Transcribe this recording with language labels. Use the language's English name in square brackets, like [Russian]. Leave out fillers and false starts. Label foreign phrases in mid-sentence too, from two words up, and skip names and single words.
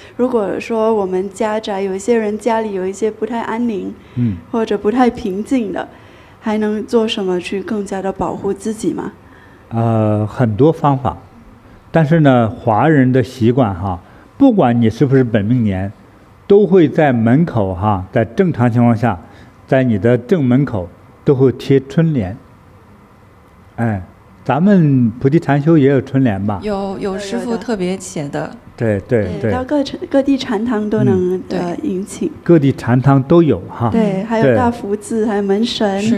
[Chinese] 如果說我們家宅有一些人家裡有一些不太安寧，或者不太平靜的，還能做什麼去更加的保護自己嗎？很多方法。但是呢，華人的習慣哈，不管你是不是本命年，都會在門口哈，在正常情況下，在你的正門口都會貼春聯。哎，咱們菩提禪修也有春聯吧？有師父特別寫的。對，到各地禪堂都能引請。各地禪堂都有哈。對，還有大福字，還有門神。